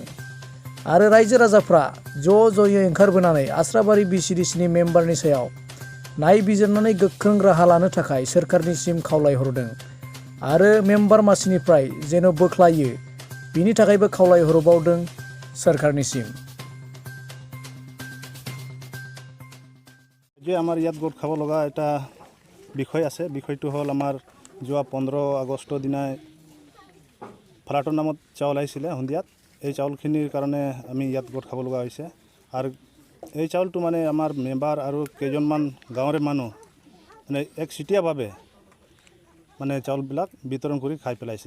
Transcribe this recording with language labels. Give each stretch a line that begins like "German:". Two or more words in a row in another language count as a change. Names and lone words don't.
Bodo: आरो रायजो राजाफ्रा ज'यै ओंखारबोनानै आस्राबारि बिसिडिसिनि मेम्बारनि सायाव नायबिजिरनानै गोख्रों राहा लानो थाखाय सोरखारनिसिम खावलायहरदों आरो मेम्बार मासिनिफ्राय जेन' बोख्लायो बिनि थाखायबो खावलायहरबावदों सरकारनिसिम।
Assamese: যে আমাৰ ইয়াত গোট খাব লগা এটা বিষয় আছে। বিষয়টো হ'ল আমাৰ যোৱা 15 আগষ্টৰ দিনাই ফ্লাটৰ নামত চাউল আহিছিলে সন্ধিয়াত। এই চাউলখিনিৰ কাৰণে আমি ইয়াত গোট খাব লগা হৈছে। আৰু এই চাউলটো মানে আমাৰ মেম্বাৰ আৰু কেইজনমান গাঁৱৰে মানুহ মানে একচিটিয়াভাৱে মানে চাউলবিলাক বিতৰণ কৰি খাই পেলাইছে।